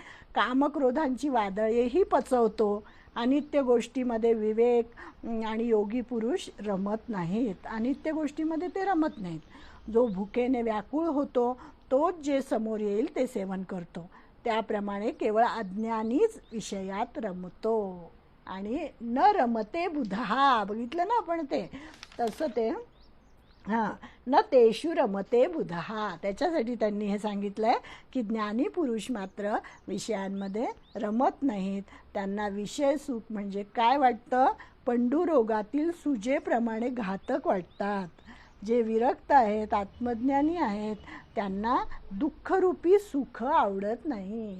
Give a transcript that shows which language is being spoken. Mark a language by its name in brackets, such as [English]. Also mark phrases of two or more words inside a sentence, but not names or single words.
[Marathi] कामक्रोधांची वादळेही पचवतो, अनित्य गोष्टीमध्ये विवेक आणि योगी पुरुष रमत नाहीत, अनित्य गोष्टीमध्ये ते रमत नाहीत. जो भुकेने व्याकुळ होतो तोच जे समोर येईल ते सेवन करतो, त्याप्रमाणे केवळ अज्ञानीच विषयात रमतो. आणि [Sanskrit] न रमते बुधा, [Marathi] बघितलं ना आपण ते तसं ते [Sanskrit] न तेषु रमते बुधा. [Marathi] त्याच्यासाठी त्यांनी हे सांगितलं आहे की ज्ञानी पुरुष मात्र विषयांमध्ये रमत नाहीत. त्यांना विषय सुख म्हणजे काय वाटतं, पंडुरोगातील सुजेप्रमाणे घातक वाटतात. जे विरक्त आहेत, आत्मज्ञानी आहेत, त्यांना दुःखरूपी सुख आवडत नाही.